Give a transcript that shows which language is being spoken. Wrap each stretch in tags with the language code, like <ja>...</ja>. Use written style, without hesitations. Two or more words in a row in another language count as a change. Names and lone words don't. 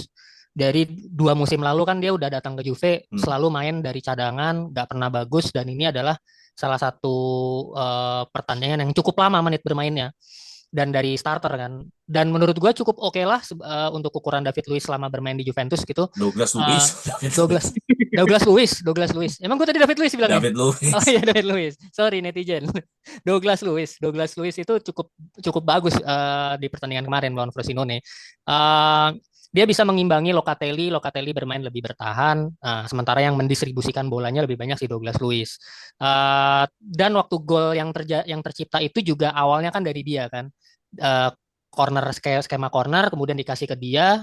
<id>Dari 2 musim lalu kan dia udah datang ke Juve, selalu main dari cadangan, gak pernah bagus, dan ini adalah salah satu pertandingan yang cukup lama menit bermainnya dan dari starter kan, dan menurut gue cukup oke lah untuk ukuran David Luiz selama bermain di Juventus gitu. Douglas Luiz. Douglas Luiz. Emang gue tadi David Luiz bilangnya? David Luiz. Oh iya, David Luiz. Sorry netizen. Douglas Luiz itu cukup bagus di pertandingan kemarin lawan Frosinone. Dia bisa mengimbangi Locatelli bermain lebih bertahan, sementara yang mendistribusikan bolanya lebih banyak si Douglas Luiz. Dan waktu gol yang tercipta itu juga awalnya kan dari dia kan, corner, skema corner, kemudian dikasih ke dia.</id>